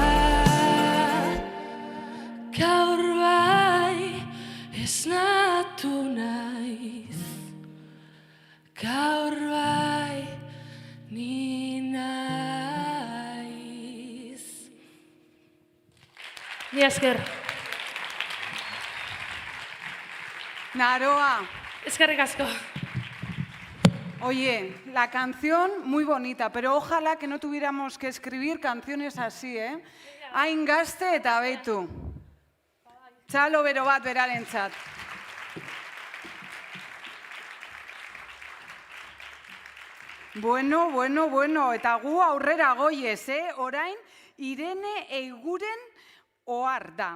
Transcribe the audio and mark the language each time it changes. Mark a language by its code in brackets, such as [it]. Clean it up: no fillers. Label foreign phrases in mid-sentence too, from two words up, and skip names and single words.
[eu] Gaur esnatu naiz, gaur bai ni naiz. Ni esker. Naroa. Eskerrik asko. [es] Oye, la canción muy bonita, pero ojalá que no tuviéramos que escribir canciones así, ¿eh? [eu] Hain gazte eta beitu. Txalo bero bat berarentzat. Bueno, eta gu aurrera goiez, orain Irene Eiguren ohar da.